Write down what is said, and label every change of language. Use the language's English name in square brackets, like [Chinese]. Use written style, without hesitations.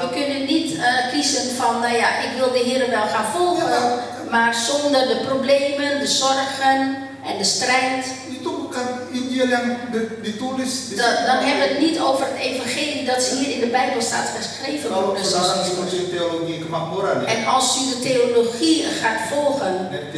[Dutch] we kunnen niet kiezen van, nou ja, ik wil de Heer wel gaan volgen, maar zonder de problemen, de zorgen en de strijd. [Indonesian] Itu bukan Injil yang ditulis di [Dutch] Dan hebben we het niet over het evangelie dat hier in de Bijbel staat geschreven [Indonesian] Kalau [Dutch] worden. [Indonesian] saudara ngikutin teologi kemakmuran ya, [Dutch] En als u de theologie gaat volgen,